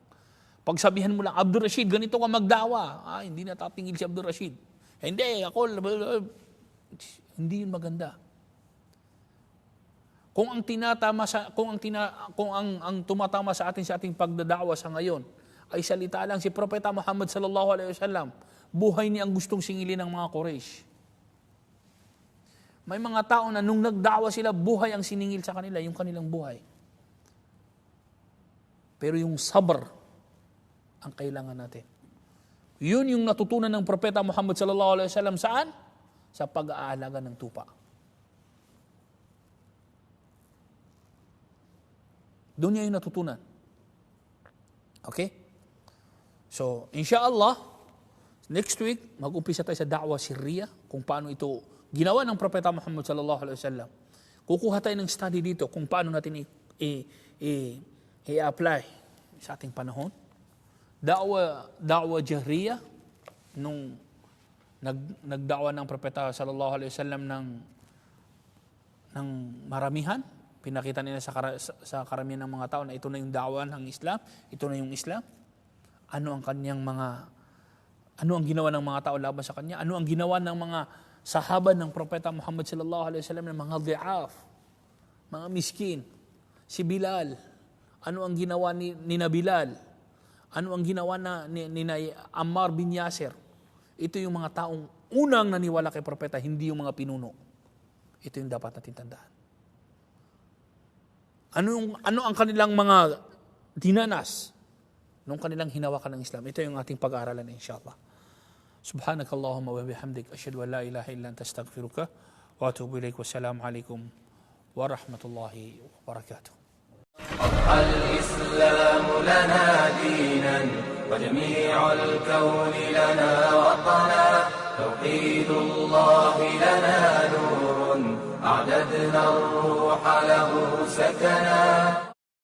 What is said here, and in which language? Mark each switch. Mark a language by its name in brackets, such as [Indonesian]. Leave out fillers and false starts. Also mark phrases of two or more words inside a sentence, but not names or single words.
[Filipino] Pagsabihan mo lang, Abdul Rashid, ganito ka magdawa. Hindi natatingil si Abdul Rashid. Hindi, ako, hindi yun maganda. Kung ang tumatama sa ating pagdadawa sa ngayon ay salita lang, si Propeta Muhammad [Arabic] صلى الله عليه وسلم, [Filipino] buhay niya ang gustong singilin ng mga Quraysh. May mga tao na nung nagdawa sila, buhay ang siningil sa kanila, yung kanilang buhay. Pero yung sabr ang kailangan natin. Yun yung natutunan ng Propeta Muhammad [Arabic] صلى الله عليه وسلم [Filipino] saan? Sa pag-aalaga ng tupa. Doon niya yung natutunan. Okay? So, inshallah, [English] next week, [Filipino] mag-umpisa tayo sa da'wa Syria, kung paano ito ginawa ng Propeta Muhammad [Arabic] صلى الله عليه وسلم. [Filipino] Kukuha tayo ng study dito kung paano natin i-apply sa ating panahon. Da'wa Jahriya, nung nagda'wa ng Propeta [Arabic] صلى الله عليه وسلم [Filipino] ng maramihan, pinakita nila sa karamihan ng mga tao na ito na yung da'wa ng Islam, ito na yung Islam. Ano ang ginawa ng mga tao laban sa kanya? Ano ang ginawa ng mga sahaba ng Propeta Muhammad [Arabic] صلى الله عليه وسلم [Filipino] ng mga dhi'af, mga miskin? Si Bilal, ano ang ginawa ni Bilal? Ano ang ginawa ni Ammar bin Yasir? Ito yung mga taong unang naniwala kay Propeta, hindi yung mga pinuno. Ito yung dapat natin tandaan. Ano ang kanilang mga dinanas nung kanilang hinawakan ng Islam? Ito yung ating pag-aaralan, inshallah. [Arabic] سبحانك اللهم وبحمدك، أشهد أن لا إله إلا أنت أستغفرك وأتوب إليك. والسلام عليكم ورحمة الله وبركاته. الإسلام لنا دينا وجميع الكون لنا وطنا توحيد الله لنا نور أعددنا الروح له سكنا